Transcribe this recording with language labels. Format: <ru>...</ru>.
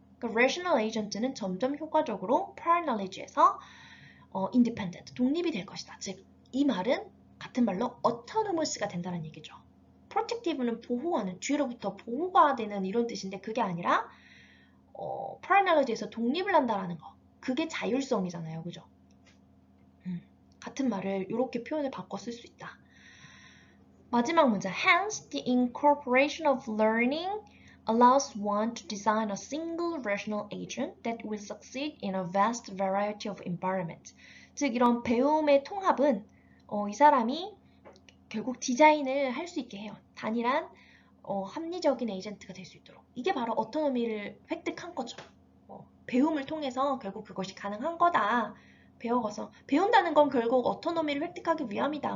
<ko>그러니까 rational agent는 점점 효과적으로 prior knowledge에서 independent, 독립이 될 것이다. 즉, 이 말은 같은 말로 autonomous가 된다는 얘기죠. protective는 보호하는, 뒤로부터 보호가 되는 이런 뜻인데 그게 아니라 프라이널리지에서 독립을 한다라는 거. 그게 자율성이잖아요. 그죠? 같은 말을 이렇게 표현을 바꿔 쓸 수 있다. 마지막 문제.</ko> <en>Hence, the incorporation of learning allows one to design a single rational agent that will succeed in a vast variety of environments.</en> <ko>즉, 이런 배움의 통합은 이 사람이 결국 디자인을 할 수 있게 해요. 단일한 합리적인 에이전트가 될 수 있도록. 이게 바로 어토노미를 획득한 거죠. 배움을 통해서 결국 그것이 가능한 거다. 배워서 배운다는 건 결국 어토노미를 획득하기 위함이다.</ko>